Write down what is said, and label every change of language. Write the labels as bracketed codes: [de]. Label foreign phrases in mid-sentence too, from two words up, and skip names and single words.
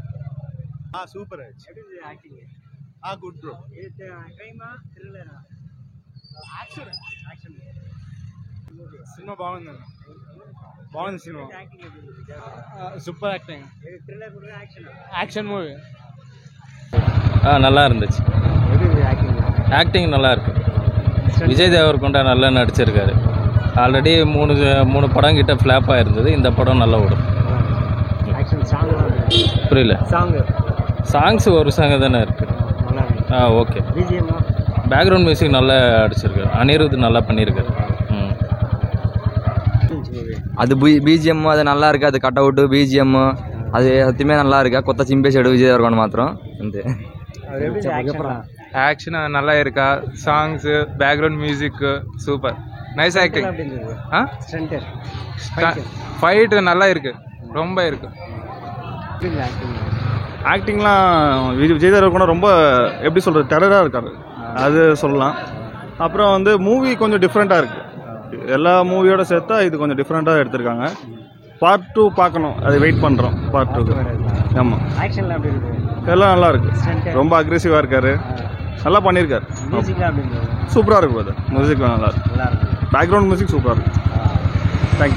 [en] super good bro. [te] సినిమా బాగుంది సినిమా, [en] super acting, action movie. [ta] நல்லா இருந்துச்சு. ஆக்டிங் நல்லா இருக்கு. விஜய் தேவரகொண்டா நல்லா நடிச்சிருக்காரு. ஆல்ரெடி மூணு படம் கிட்ட ஃப்ளாப் ஆயிருந்தது. இந்த படம் நல்லா ஓடும். புரியல. சாங்ஸ் ஒரு சாங் தானே இருக்கு. ஓகே. [en] background music [ta] நல்லா அடிச்சிருக்காரு. அனிருத் நல்லா பண்ணியிருக்காரு. அது பிஜிஎம் அது நல்லா ఇருக்கு, அது கட்அவுட் பிஜிஎம் அது சத்தியமே நல்லா ఇருக்கு. [te] కొత్త చింపేశాడు విజయ్ దేవరకొండ మాత్రం అంతే. [ta] ஆக்ஷன் நல்லா இருக்கா, சாங்ஸ், [en] background music super, nice acting. [ta] ஃபைட் நல்லா இருக்கு, ரொம்ப இருக்கு. ஆக்டிங்லாம் விஜய் தேவரகொண்டா ரொம்ப எப்படி சொல்கிறது, டெரராக இருக்காரு, அது சொல்லலாம். அப்புறம் வந்து மூவி கொஞ்சம் டிஃப்ரெண்ட்டாக இருக்குது. எல்லா மூவியோட சேர்த்தா இது கொஞ்சம் டிஃப்ரெண்ட்டாக எடுத்திருக்காங்க. பார்ட் 2 பார்க்கணும், அது வெயிட் பண்ணுறோம் பார்ட் 2. ஆமாம், எல்லாம் நல்லா இருக்கு. ரொம்ப அக்ரெசிவாக இருக்காரு, நல்லா பண்ணியிருக்காரு. சூப்பராக இருக்கு அது. மியூசிக்லாம் நல்லா இருக்கு, [en] background music super. thank you.